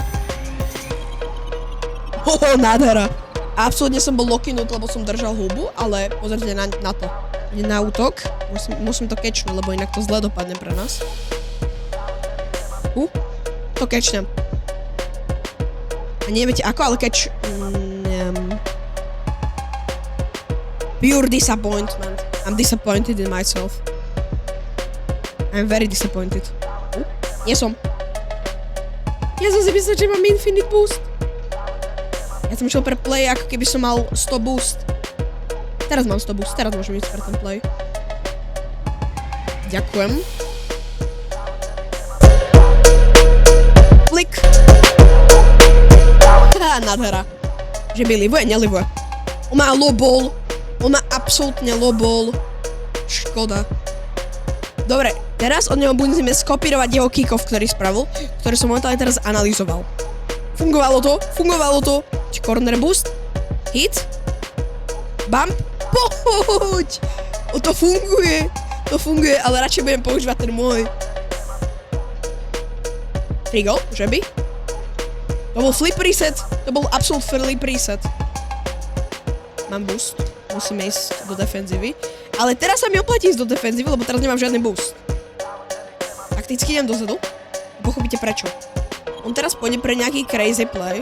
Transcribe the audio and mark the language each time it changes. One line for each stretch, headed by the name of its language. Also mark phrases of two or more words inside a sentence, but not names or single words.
Slovak: Nádhera. Absolútne som bol lokinut, lebo som držal hubu, ale pozrite na to. Ide na útok. Musím to catchnúť, lebo inak to zle dopadne pre nás. To catchnem. A neviete ako, ale catch...
English: Pure disappointment. I'm disappointed in myself. I'm very disappointed.
Slovak: Nie som. Ja som si myslel, že mám
English: infinite boost.
Slovak: Ja som išiel pre play, ako keby som mal 100 boost. Teraz mám 100 boost, teraz môžem ísť pre ten play. Ďakujem. Flick. Nádhera. Že by livuje? Nelivuje. On má
English: low ball.
Slovak: On má absolútne
English: low ball.
Slovak: Škoda. Dobre, teraz od neho budeme skopírovať jeho kick-off, ktorý spravil, ktorý som momentálne teraz analyzoval. Fungovalo to.
English: Corner boost. Hit.
Slovak: Bump. Poď! To funguje, ale radšej budem používať ten môj.
English: Free goal,
Slovak: že by? To bol
English: flip reset.
Slovak: To bol absolút
English: flip reset.
Slovak: Mám boost. Musíme ísť do defenzívy. Ale teraz sa mi oplatí ísť do defenzívy, lebo teraz nemám žiadny boost. Takticky idem dozadu. Pochopíte prečo. On teraz pôjde pre nejaký
English: crazy play.